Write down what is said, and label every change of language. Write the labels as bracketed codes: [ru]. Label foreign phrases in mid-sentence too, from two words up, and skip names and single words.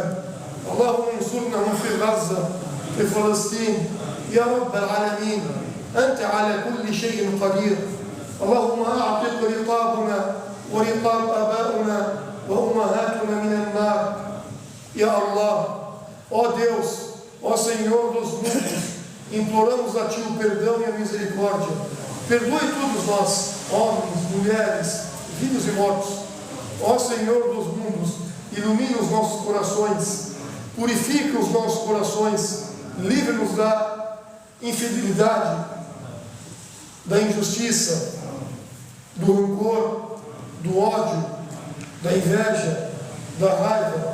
[ar] اللهم انصرنا في غزة في فلسطين يا رب العالمين. أنت على كل شيء قدير. اللهم أعتق رقابنا ورقاب آبائنا وأمهاتنا من النار. يا الله, [pt] ó Deus, ó Senhor dos mundos, imploramos a Ti o perdão e a misericórdia. Perdoe todos nós, homens, mulheres, vivos e mortos. Ó Senhor dos mundos, ilumina os nossos corações, purifica os nossos corações, livre-nos da infidelidade, da injustiça, do rancor, do ódio, da inveja, da raiva.